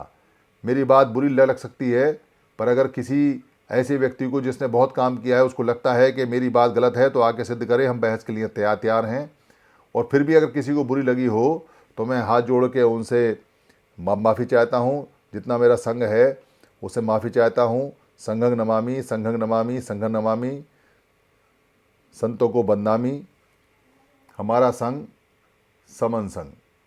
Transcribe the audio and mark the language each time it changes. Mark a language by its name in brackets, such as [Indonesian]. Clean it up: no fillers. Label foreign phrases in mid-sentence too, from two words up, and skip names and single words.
[Hindi] मेरी बात बुरी लग सकती है, पर अगर किसी ऐसे व्यक्ति को जिसने बहुत काम किया है उसको लगता है कि मेरी बात गलत है तो आके सिद्ध करे, हम बहस के लिए तैयार हैं। और फिर भी अगर किसी को बुरी लगी हो तो मैं हाथ जोड़ के उनसे माफ़ी चाहता हूँ। जितना मेरा संघ है उसे माफ़ी चाहता हूँ। [Pali] संघं नमामि, संघं नमामि, संघं नमामि, [Hindi] संतों को बदनामी। हमारा संघ समन संघ।